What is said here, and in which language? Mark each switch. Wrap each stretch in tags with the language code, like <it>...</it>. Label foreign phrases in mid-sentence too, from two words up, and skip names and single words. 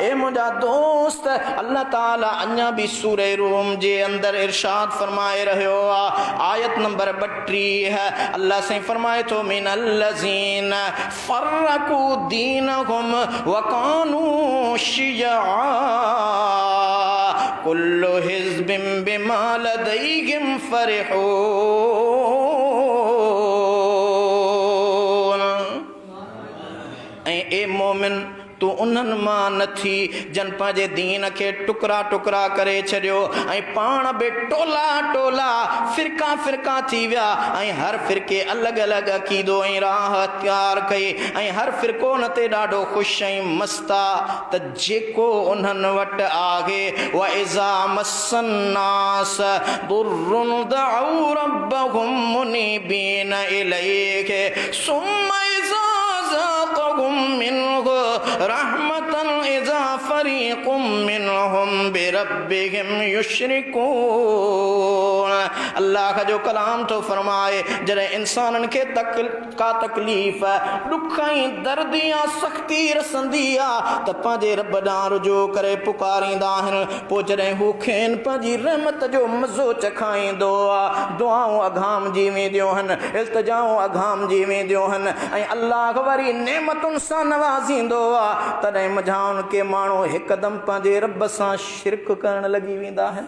<sd>ए मुंहिंजा दोस्त, अल्लाह ताला अञा भी सूरह रूम जे अंदर इरशाद फरमाए रहियो आ, आयत नंबर 32 है। अल्लाह से फरमाए तो</sd> <ar>من الذين فرقوا دينهم وكانوا شيعا كل حزب بما لديهم فرحون.</ar> <sd>ए मोमिन, तू उन्हनि मां नथी जन पंहिंजे दीन खे टुकड़ा टुकड़ा करे छॾियो ऐं पाण बि टोला टोला फ़िरका फ़िरका थी विया ऐं हर फ़िरके अलॻि अलॻि अक़ीदो ऐं राह अख़्तियार कई ऐं हर फ़िरको उन ते ॾाढो ख़ुशि ऐं मस्त आहे त जेको उन्हनि वटि आहे</sd> <ar>وإذا مس الناس ضر دعوا ربهم منيبين إليه ثم إذا أذاقهم منه رحمة إذا فريق منهم بربهم يشركون.</ar> <sd>अल्लाह जो कलाम तो फरमाए जॾहिं इंसाननि खे का तकलीफ़ दुख ऐं दर्द या सख़्ती रसंदी आहे त पंहिंजे रब ॾांहुं रुजू करे पुकारींदा आहिनि, पोइ जॾहिं हू खेनि पंहिंजी रहमत जो मज़ो चखाईंदो आहे, दुआऊं अघाम जी वेंदियूं आहिनि, इल्तिजाऊं अघाम जी वेंदियूं आहिनि ऐं अल्लाह वरी नेमतुनि सां नवाज़ींदो आहे, तॾहिं मझाउनि के माण्हू हिकदमि पंहिंजे रब सां शिरक करण लॻी वेंदा आहिनि।</sd>